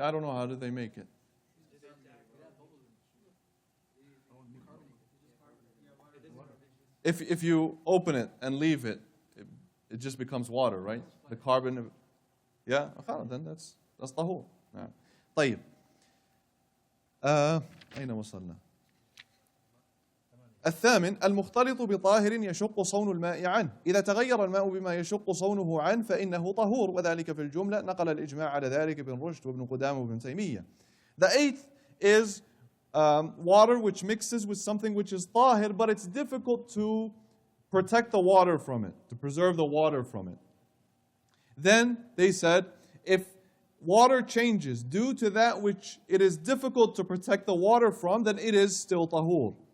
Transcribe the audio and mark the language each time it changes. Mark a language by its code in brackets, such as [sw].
[en] Sparkling? I don't know. How did they make it? If you open it and leave it, it just becomes water, right? The carbon. Yeah, then that's طهور. [ar] نعم. طيب. أين وصلنا؟ الثامن المختلط بطاهر يشق صون الماء عنه. إذا تغير الماء بما يشق صونه عنه فإنه طهور وذلك في الجملة نقل الإجماع على ذلك ابن رشد وابن قدامة وابن تيمية. [en] The eighth is water which mixes with something which is ṭāhir, but it's difficult to protect the water from it, to preserve the water from it. Then they said, if water changes due to that which it is difficult to protect the water from, then it is still tahur.